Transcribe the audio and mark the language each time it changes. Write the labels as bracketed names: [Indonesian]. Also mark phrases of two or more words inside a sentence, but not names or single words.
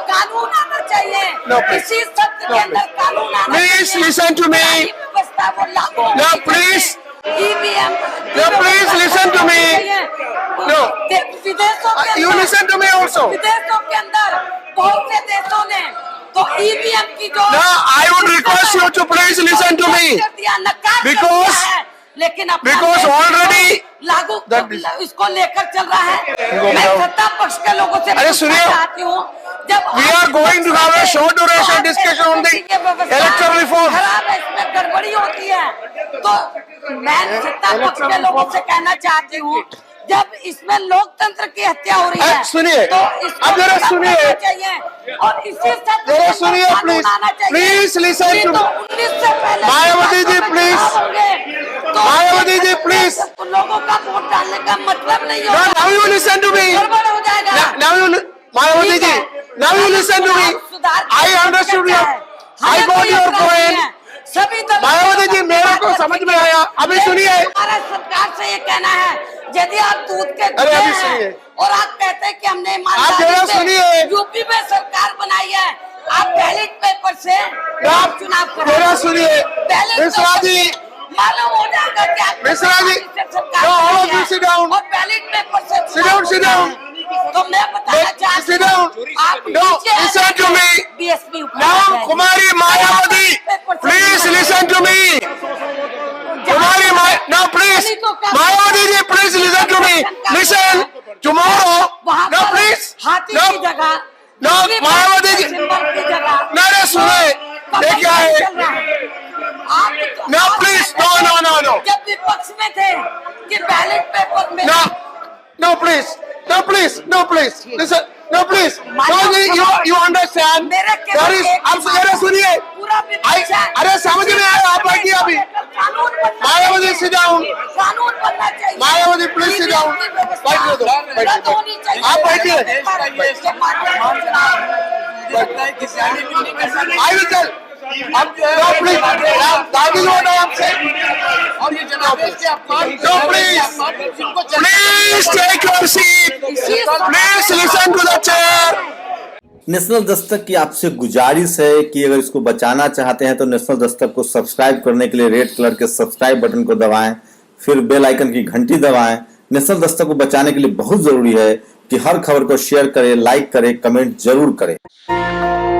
[Hindi] कानून आना चाहिए, इसी सत्र के अंदर कानून आना चाहिए। [English] please listen to me, [Hindi] व्यवस्था वो लागू, [English] no please, ईवीएम, no please listen to me, no, [Hindi] विदेशों के, [English] you listen to me also, [Hindi] विदेशों के अंदर बहुत से देशों ने तो ईवीएम की जो, [English] no, I would request you to please listen to me, because already [Hindi] लागू इसको लेकर चल रहा है। मैं सत्ता पक्ष के लोगों से पूछना चाहती हूँ, जब [English] we are going to have a short duration discussion on the electoral reform, [Hindi] इसमें गड़बड़ी होती है, तो मैं सत्ता पक्ष के लोगों से कहना चाहती हूँ, जब इसमें लोकतंत्र की हत्या हो रही है, सुनिए, तो इसको अब जरा सुनिए चाहिए और इसी जरा सुनिए, [English] please listen to, Mayawati ji please, Mayawati ji please, मायावती जी प्लीज, [Hindi] लोगों का वोट डालने का मतलब नहीं होगा। [English] now you listen to me, [Hindi] गड़बड़ हो जाएगा। [English] now you, Mayawati ji, now you listen to me, I understood you, I got your point. [Hindi] सभी मायावती जी, मेरे को समझ में आया। अभी सुनिए, हमारा सरकार से ये कहना है, यदि आप दूध के अरे अभी सुनिए, और आप कहते हैं कि हमने यूपी में सरकार बनाई है, आप बैलेट पेपर से आप चुनाव मेरा सुनिए, मिश्रा जी, मालूम हो जाएगा कि आप मिश्रा जी, [English] sit down. [Hindi] और बैलेट पेपर से [English] Sit down, sit down. [Hindi] तो मैं बताना चाहती [English] Sit down. [Hindi] आप [English] No, [Hindi] नीचे आ [English] listen to me. BSP Now, Kumari Mayawati, please listen to me. Kumari now please, Mayawati ji, please listen to me. Listen, tomorrow, [Hindi] वहाँ [English] no [Hindi] पर [English] please, [Hindi] हाथी [English] no, [Hindi] की जगह [English] no, मायावती जी, [Hindi] सिंबल की जगह मेरे सुने, ये क्या है? चल रहा है। आप [English] No, please, no, no, no, no. [Hindi] जब विपक्ष में थे कि बैलेट पेपर में [English] No, no, please, no, please, no, please, listen, no, please. No, you understand? [Hindi] मेरे केवल [English] There is, [Hindi] एक आप मेरे सुनिए. पूरा विपक्ष है। अरे समझ में आया, आप बैठिए अभी. कानून बनना मायावती चाहिए। [English] sit down. [Hindi] कानून बनना चाहिए। [English] मायावती please sit down. [Hindi] CBI की व्यवस्था बैठिए दो, बैठिए रद्द दो. होनी चाहिए। आप बैठिए. [English] I will tell. अब no please, that is what I am saying. [Hindi] और ये जनादेश के अपमान [English] No please, please take your seat. Please listen to the chair. [Hindi] नेशनल दस्तक की आपसे गुजारिश है कि अगर इसको बचाना चाहते हैं तो नेशनल दस्तक को सब्सक्राइब करने के लिए रेड कलर के सब्सक्राइब बटन को दबाएं, फिर बेल आइकन की घंटी दबाएं। नेशनल दस्तक को बचाने के लिए बहुत जरूरी है कि हर खबर को शेयर करें, लाइक करें, कमेंट जरूर करें।